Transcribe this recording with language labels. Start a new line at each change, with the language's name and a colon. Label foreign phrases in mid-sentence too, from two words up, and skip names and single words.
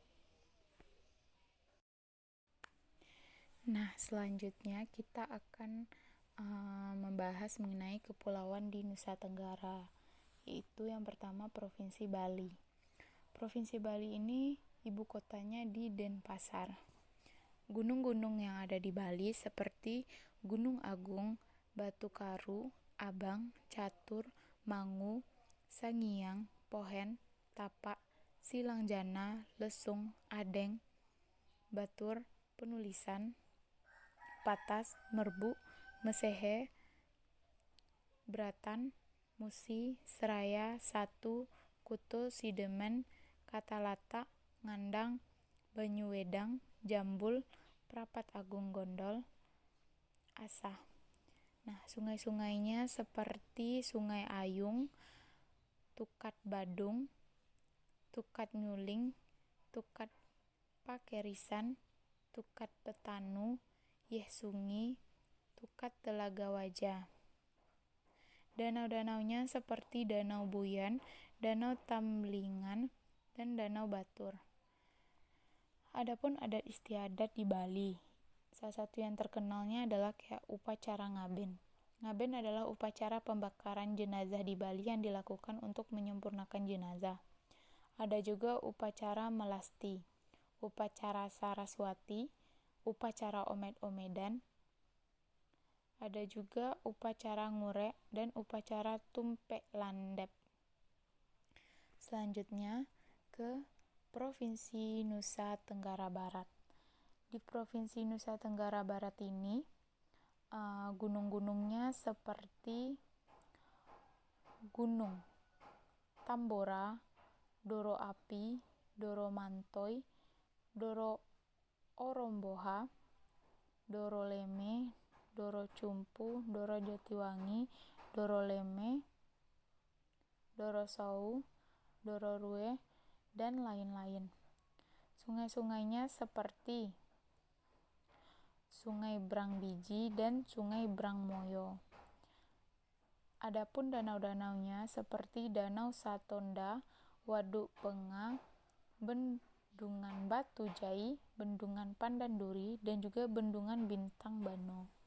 Indonesian: Nah, selanjutnya kita akan membahas mengenai kepulauan di Nusa Tenggara, yaitu yang pertama Provinsi Bali. Provinsi Bali ini ibu kotanya di Denpasar. Gunung-gunung yang ada di Bali seperti Gunung Agung, Batu Karu, Abang, Catur, Mangu, Sangiang, Pohen, Tapak, Silangjana, Lesung, Adeng, Batur, Penulisan, Patas, Merbu, Mesehe, Bratan, Musi, Seraya, Satu, Kuto, Sidemen, Katalata, Ngandang, Banyuwedang, Jambul, Prapat Agung Gondol, Asah. Nah, sungai-sungainya seperti Sungai Ayung, Tukat Badung, Tukat Nyuling, Tukat Pakerisan, Tukat Petanu, Yehsungi, Tukat Telaga Wajah. Danau-danaunya seperti Danau Buyan, Danau Tamlingan, dan Danau Batur. Adapun adat istiadat di Bali, salah satu yang terkenalnya adalah kayak upacara ngaben. Ngaben adalah upacara pembakaran jenazah di Bali yang dilakukan untuk menyempurnakan jenazah. Ada juga upacara melasti, upacara saraswati, upacara omed-omedan, ada juga upacara ngurek dan upacara tumpek landep. Selanjutnya ke Provinsi Nusa Tenggara Barat. Di Provinsi Nusa Tenggara Barat ini gunung-gunungnya seperti Gunung Tambora, Doro Api, Doro Mantoi, Doro Oromboha, Doro Leme, Doro Cumpu, Doro Jatiwangi, Doro Leme, Doro Sau, Doro Rue, dan lain-lain. Sungai-sungainya seperti Sungai Brangbiji dan Sungai Brangmoyo. Adapun danau-danaunya seperti Danau Satonda, Waduk Penga, Bendungan Batu Jai, Bendungan Pandanduri, dan juga Bendungan Bintang Bano.